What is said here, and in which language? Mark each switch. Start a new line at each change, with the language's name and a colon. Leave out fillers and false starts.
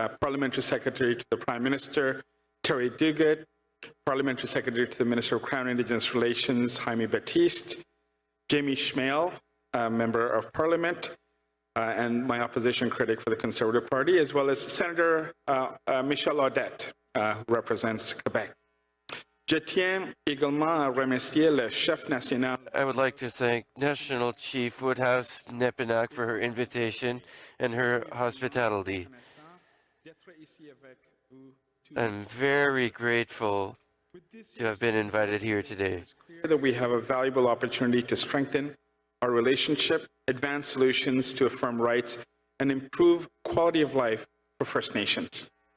English: Parliamentary Secretary to the Prime Minister, Terry Duguid, Parliamentary Secretary to the Minister of Crown Indigenous Relations, Jaime Batiste, Jamie Schmale, Member of Parliament, and my opposition critic for the Conservative Party, as well as Senator Michel Audette, who represents Quebec.
French: Je tiens également à remercier le chef national.
English: I would like to thank National Chief Woodhouse Nepinak for her invitation and her hospitality. I'm very grateful to have been invited here today. It's clear that we have a valuable opportunity to strengthen our relationship, advance solutions to affirm rights, and improve quality of life for First Nations.